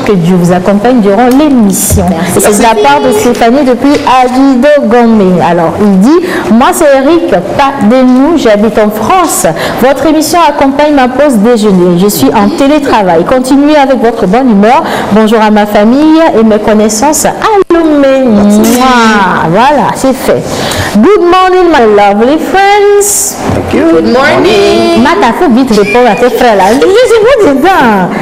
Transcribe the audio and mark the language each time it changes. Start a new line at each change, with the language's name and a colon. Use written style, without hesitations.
French: Que Dieu vous accompagne durant l'émission. C'est de la part de Stéphanie depuis Avido Gomé. Alors, il dit, moi c'est Eric, pas de nous. J'habite en France. Votre émission accompagne ma pause déjeuner. Je suis en télétravail. Continuez avec votre bonne humeur. Bonjour à ma famille et mes connaissances. Allumé. Voilà, c'est fait.
English: Good morning, my lovely friends. Good morning.
French: Mata, faut vite répondre à tes frères là. Je sais pas dedans.